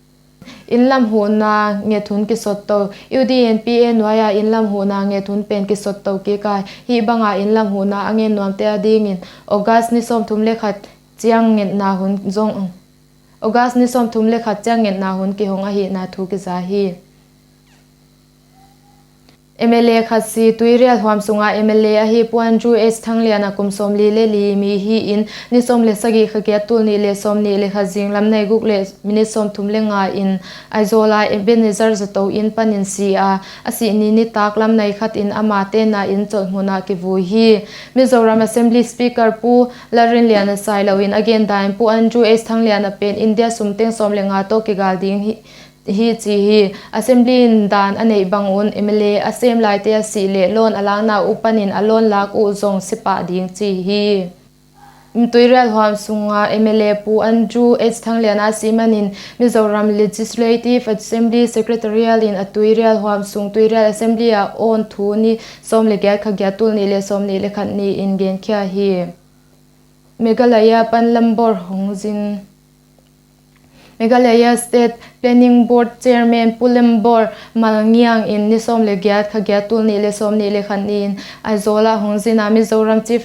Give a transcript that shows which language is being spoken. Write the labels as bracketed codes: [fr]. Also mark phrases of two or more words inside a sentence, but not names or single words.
[zom] in lam hu na nge thun ki sot to UDNPA noya in lam hu na nge thun pen ki sot to ki ka hi banga in lam hu na angen nuam te ading in August ni som thum le khat chiang ngen na hun zong August ni som thum le khat chiang ngen na hun ki hong a hi na thu ki za hi MLA khasi tuirial huam sunga MLA a hi puan ju es thangliana kum somli le li mi hi in ni som le sagi khakya tul ni le som ni le khajing lam nei guk le mini som thum le nga in aizola ebenezer zato in panin si a asi ni tak lam nei khat in ama te na in chol huna ki vu hi Mizoram Assembly Speaker pu larin liana sai lo in again dime pu an ju es thangliana pen India sumteng som le nga to ki gal ding hi chi hi assembly in dan anei bangun MLA asem lai te si le lon alang na upanin alon lak u zong sipa ding chi hi tuirial huam sunga MLA pu anju h thangliana simanin Mizoram Legislative Assembly Secretarial in tuirial huam sung tuirial assembly a on thu ni som le gya khagya tul ni le som ni le khan ni in gen kya hi Meghalaya Panlambor Hongjin Meghalaya State Planning Board Chairman Pulembor Malngiang in nisom le gyat khagya tul ni le som ni le khan in aizola hongjina Mizoram Chief